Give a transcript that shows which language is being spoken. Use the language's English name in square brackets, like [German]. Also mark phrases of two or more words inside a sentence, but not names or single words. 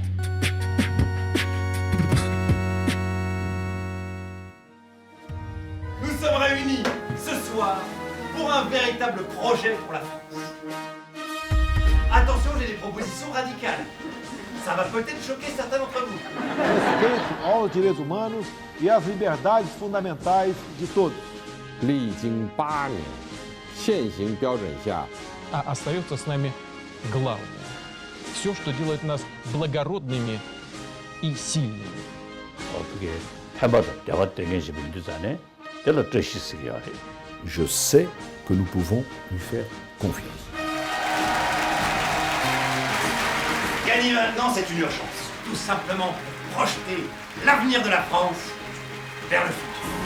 [French] Nous sommes réunis ce soir pour un véritable projet pour la France. Attention, j'ai des propositions radicales. Ça va peut-être choquer certains d'entre vous. [Portuguese] Respeito aos direitos humanos e às liberdades fundamentais de todos. [Chinese] 历经8年，现行标准下， [Russian] остается с нами главное. Все, что делает нас благородными и сильными. [French] Je sais que nous pouvons lui faire confiance. Gagner maintenant, c'est une urgence. Tout simplement projeter l'avenir de la France vers le futur.